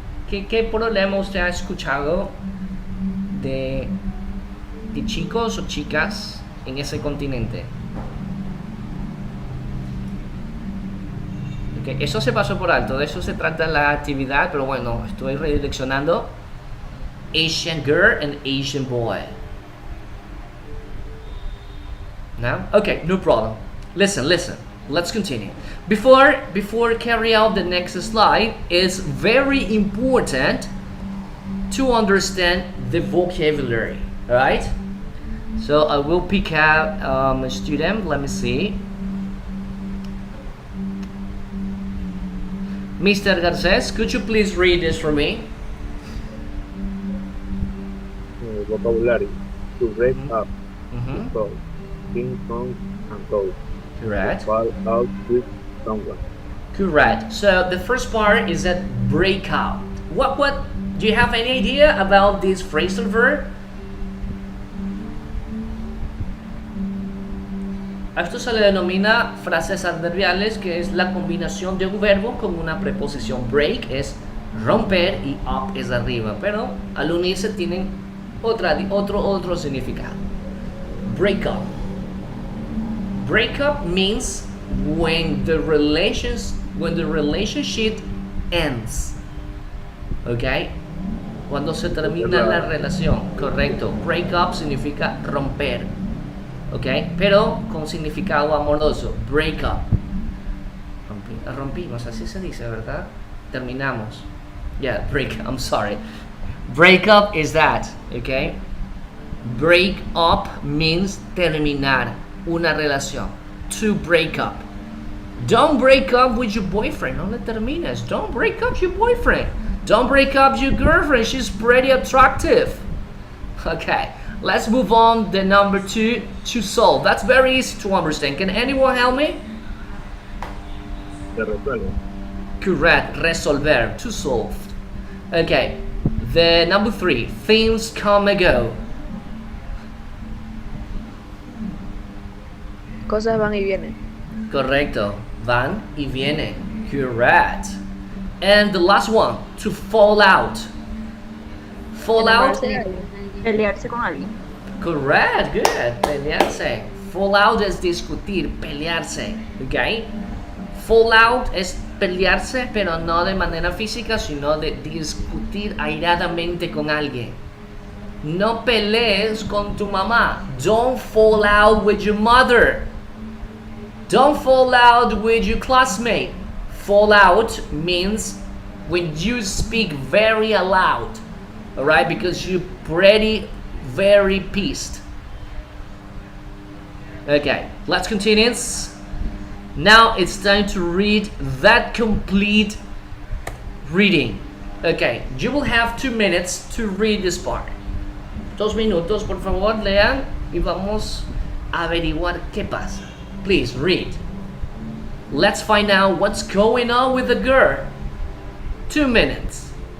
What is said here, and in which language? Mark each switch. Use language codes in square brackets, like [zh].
[es] ¿Qué problema usted ha escuchado de chicos o chicas en ese continente? Okay, eso se pasó por alto, de eso se trata la actividad, pero bueno, estoy redireccionando. [en] Asian girl and Asian boy. Now, okay, no problem. Listen. Let's continue. Before carry out the next slide, it's very important to understand the vocabulary. All right. So I will pick out a student. Let me see. Mr. Garces, could you please read this for me? Vocabulary. To break up. Mm-hmm. To solve. Sing songs and go. Correct. To fall out with someone. Correct. So the first part is that break up. What do you have any idea about this phrasal verb? [es] A esto se le denomina frases adverbiales, que es la combinación de un verbo con una preposición. Break es romper y up es arriba, pero al unirse tienen otro significado. [en] Break up. Break up means when the relationship ends. Okay? [es] Cuando se termina la relación, correcto. Break up significa romper. Okay? Pero con significado amoroso. Break up. Rompimos, así se dice, ¿verdad? Terminamos. [en] Yeah, I'm sorry. Break up is that, okay? Break up means [es] terminar una relación. [en] To break up. Don't break up with your boyfriend. [es] No le termines. [en] Don't break up your boyfriend. Don't break up your girlfriend. She's pretty attractive. Okay, let's move on. The number 2, to solve. That's very easy to understand. Can anyone help me? Correct. Resolver. To solve. Okay. The number 3, things come and go. [es] Cosas van y vienen. Correcto. Van y vienen. [en] Correct. And the last one, to fall out. Fall out. [es] Pelearse con alguien. [en] Correct. Good. [es] Pelearse. Fall out es discutir, pelearse. Okay. Fall out es pelearse, pero no de manera física, sino de discutir airadamente con alguien. No pelees con tu mamá. [en] Don't fall out with your mother. Don't fall out with your classmate. Fall out means when you speak very loud, all right, because you're very pissed. Okay, let's continue. Now it's time to read that complete reading. Okay, you will have 2 minutes to read this part. [es] 2 minutos, por favor, lean y vamos a averiguar qué pasa. [en] Please read. Let's find out what's going on with the girl. 2 minutes.